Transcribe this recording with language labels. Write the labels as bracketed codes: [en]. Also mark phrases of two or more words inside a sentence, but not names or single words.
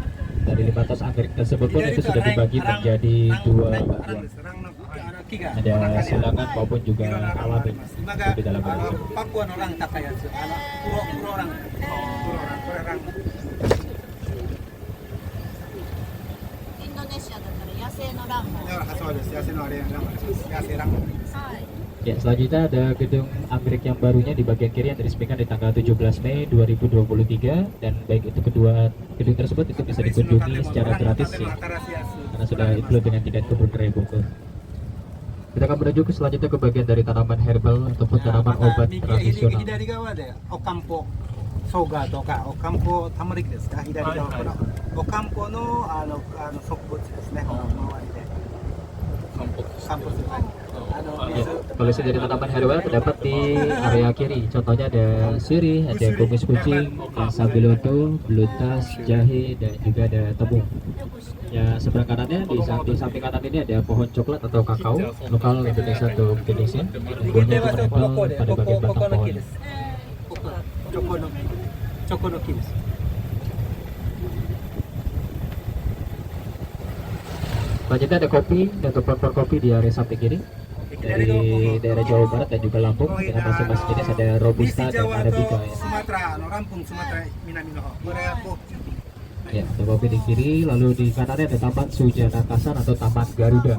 [id] Dan dari 5 tos anggrek tersebut pun itu sudah dibagi menjadi 2 bagian. Ada silangan maupun juga alami di dalam hal tersebut. [ja] Indonesia だったら野生のランも。そうです。野生のあれランマです。野生ランマ。はい。 [id] Ya, selanjutnya ada gedung anggrek yang barunya di bagian kiri yang diresmikan di tanggal 17 Mei 2023 dan baik itu kedua gedung tersebut itu bisa dikunjungi secara gratis ya karena sudah include dengan tiket kebun raya Bogor. Kita akan menuju ke selanjutnya ke bagian dari tanaman herbal ataupun tanaman obat tradisional. [ja] 左側でおかんぽ生姜とかおかんぽ玉ねぎですか。左側このおかんぽの植物ですね。周りで。カンポですね。 [id] Ya, koleksi dari tanaman herbal terdapat di area kiri. Contohnya ada sirih, ada kumis kucing, ada sabiloto, belutas, jahe, dan juga ada tepung. Ya, seberang kanannya di samping kanan ini ada pohon coklat atau kakao lokal Indonesia atau Indonesia. Buahnya itu menempel pada bagian batang pohon. [ja] チョコの木です。 [id] Selanjutnya ada kopi dan tempur kopi di area samping kiri dari daerah Jawa Barat dan juga Lampung dengan masing-masing jenis ada Robusta dan Arabica ya. Ya, ada kopi di kiri, lalu di kanannya ada Taman Sujana Kasan atau Taman Garuda.